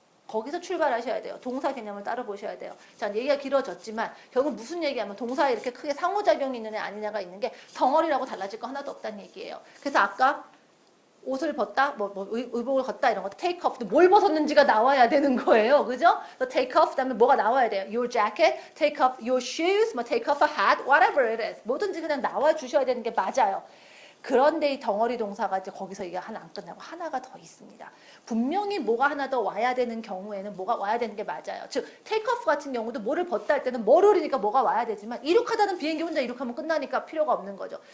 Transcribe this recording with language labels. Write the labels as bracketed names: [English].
[Korean] 거기서 출발하셔야 돼요. 동사 개념을 따로 보셔야 돼요. 자, 얘기가 길어졌지만 결국 무슨 얘기하면 동사에 이렇게 크게 상호작용이 있는 애 아니냐가 있는 게 덩어리라고 달라질 거 하나도 없다는 얘기예요. 그래서 아까 옷을 벗다, 의복을 걷다 이런 거 take off, 뭘 벗었는지가 나와야 되는 거예요. 그죠? 그래서 take off 다음에 뭐가 나와야 돼요. [English] Your jacket, take off your shoes, 뭐 take off a hat, whatever it is. [Korean] 뭐든지 그냥 나와 주셔야 되는 게 맞아요. 그런데 이 덩어리 동사가 이제 거기서 이게 하나 안 끝나고 하나가 더 있습니다. 분명히 뭐가 하나 더 와야 되는 경우에는 뭐가 와야 되는 게 맞아요. 즉 take off 같은 경우도 뭐를 벗다 할 때는 뭐를 이니까 뭐가 와야 되지만 이륙하다는 비행기 혼자 이륙하면 끝나니까 필요가 없는 거죠.